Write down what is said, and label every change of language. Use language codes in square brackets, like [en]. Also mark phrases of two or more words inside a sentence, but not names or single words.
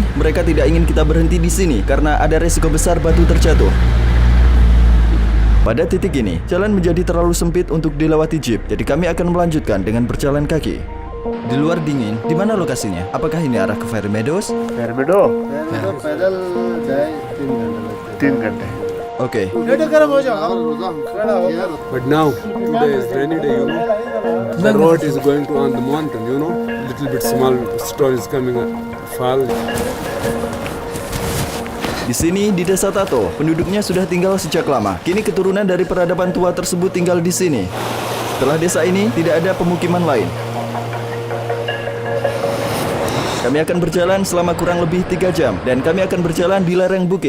[id] Mereka tidak ingin kita berhenti di sini karena ada resiko besar batu terjatuh. Pada titik ini, jalan menjadi terlalu sempit untuk dilewati jeep, jadi kami akan melanjutkan dengan berjalan kaki. Di luar dingin, di mana lokasinya? Apakah ini arah ke Fairy Meadows? Ferbedo. [ur] پیدل جائے 3 گھنٹے 3 گھنٹے. [id] Oke, [en] But now, today is rainy day, you know. The road is going to on the mountain, you know. Little bit small stone is coming, fall. [id] di sini di Desa Tato, penduduknya sudah tinggal sejak lama. Kini keturunan dari peradaban tua tersebut tinggal di sini. Setelah desa ini, tidak ada pemukiman lain. Kami akan berjalan selama kurang lebih 3 jam dan kami akan berjalan di lereng bukit.